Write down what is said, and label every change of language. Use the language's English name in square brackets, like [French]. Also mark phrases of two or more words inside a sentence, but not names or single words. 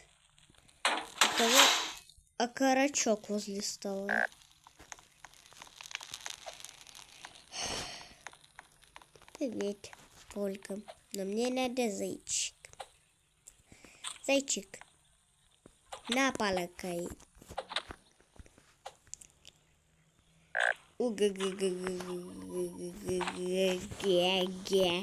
[Russian] У того окорочок возле стола. Привет, Полька. Но мне надо зайчик. Зайчик. На полакай. Уга-га-га-га-га-га-га.